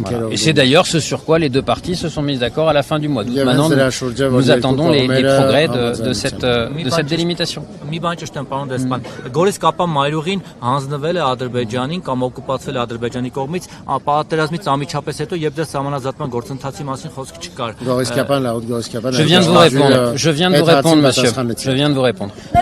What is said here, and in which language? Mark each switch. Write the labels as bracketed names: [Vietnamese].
[French] Et c'est d'ailleurs ce sur quoi les deux parties se sont mises d'accord à la fin du mois d'août. Maintenant, nous attendons les progrès de cette délimitation. [Armenian] Մի բան ճշտեմ, պարոն դեսպան, Գորիս Կապա մայրուղին հանձնվել է Ադրբեջանին կամ օկուպացիա ստացվել է Ադրբեջանի կողմից, պատերազմից անմիջապես հետո երբ դեռ սահմանազատման գործընթացի մասին խոսք չկար։ [French] Je viens de vous répondre. Je viens de vous répondre, monsieur. Je viens de vous répondre.